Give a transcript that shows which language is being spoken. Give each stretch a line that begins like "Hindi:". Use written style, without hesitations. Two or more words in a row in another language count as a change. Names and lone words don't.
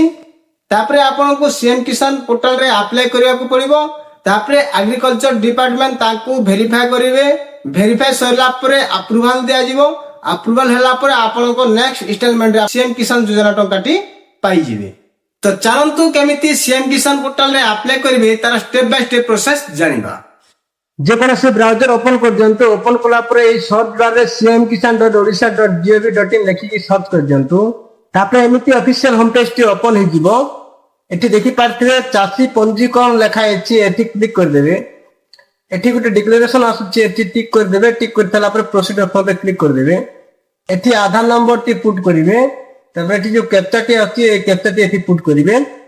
Odia: ତାପରେ ଆପଣ କୋ ସିଏମ କିଷାନ ପୋର୍ଟାଲ ରେ ଆପ୍ଲାଇ କରିଆ କୋ ପଡ଼ିବୋ। ତାପରେ
English: Agriculture Department
Odia: ତାକୁ ଭେରିଫାଏ କରିବେ। ଭେରିଫାଏ ସରିଲା ପରେ ଅପ୍ରୁଭାଲ ଦିଆ ଯିବ। ଅପ୍ରୁଭାଲ ହେଲା ପରେ ଆପଣ କୋ
English: next installment
Odia: ରେ ସିଏମ କିଷାନ ଯୋଜନା ଟଙ୍କାଟି ପାଇ ଯିବେ। ତୋ ଚାଲନ୍ତୁ କେମିତି ସିଏମ କିଷାନ ପୋର୍ଟାଲ ରେ ଆପ୍ଲାଇ କରିବେ ତାର
English: step by step process
Odia: ଜାଣିବା। ଯେ କୋଣ ସେ ବ୍ରାଉଜର ଓପନ କରି ଦିଅନ୍ତୁ। ଓପନ କଲା ପରେ ଏ
English: search bar
Odia: ରେ cm.odisha.gov.in ଲେଖି କି ସର୍ଚ୍ଚ କରି ଦିଅନ୍ତୁ। ତାପରେ ଏମିତି
English: official home page
Odia: ଟି ଓପନ ହେ ଯିବ। ଏଠି ଦେଖି ପାରୁଥିବେ ଚାଷୀ ପଞ୍ଜୀକରଣ ଲେଖା ଅଛି ଏଠି କ୍ଲିକ କରି ଦେବେ। ଏଠି ଗୋଟେ ଡିକ୍ଲେରେସନ ଆସୁଛି ଏଠି ଟିକ କରି ଦେବେ। ଟିକ କରିଥିଲା ପରେ
English: proceed option
Odia: ପେ କ୍ଲିକ କରି ଦେବେ। ଏଠି ଆଧାର ନମ୍ବର ଟି ପୁଟ କରିବେ। ତେବେ ଏଠି ଯୋ କ୍ୟାପଚା ଟି ଅଛି ଏ କ୍ୟାପଚା ଟି ଏଠି ପୁଟ କରିବେ।